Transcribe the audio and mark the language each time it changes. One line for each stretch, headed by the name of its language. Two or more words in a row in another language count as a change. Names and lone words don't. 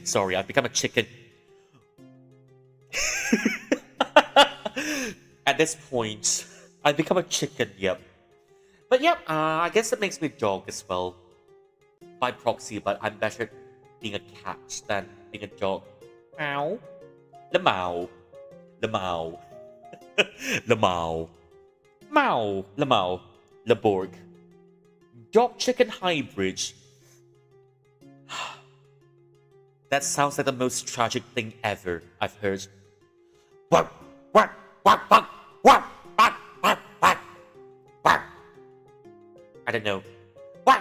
English: Sorry, I've become a chicken. At this point, I've become a chicken, yep. But yep, I guess that makes me a dog as well. By proxy, but I'm better being a cat than being a dog. Meow. Lemao. Lemao. Lemao. Mao. Lemao. Laborg. Dog chicken hybrid. That sounds like the most tragic thing ever I've heard. What? What? What? What? What? What? What? What? What? I don't know. What?